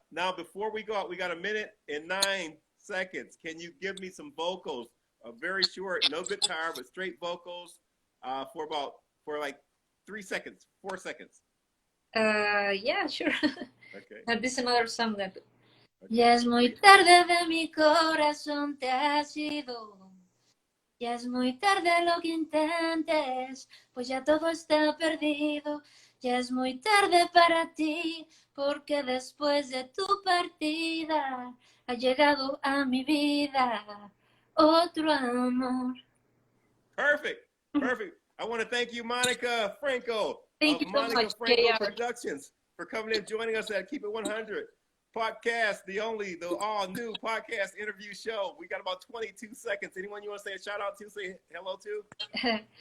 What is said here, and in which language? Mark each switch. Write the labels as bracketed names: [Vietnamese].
[English] Now, before we go out, we got a minute and 9 seconds. Can you give me some vocals? Very short, no guitar, but straight vocals for like 3 seconds, 4 seconds. Yeah, sure. Okay. This is another song that. [Spanish] Ya es muy tarde de mi corazón te has ido. Ya es muy tarde lo que intentes, pues ya todo está perdido. Ya es muy tarde para ti, porque después de tu partida ha llegado a mi vida otro amor. [English] Perfect. I want to thank you, Monica Franco, Thank you so Monica much, Franco JR. Productions, for coming in, joining us at Keep It 100 podcast, the all new podcast interview show. We got about 22 seconds. Anyone you want to say a shout out to, say hello to?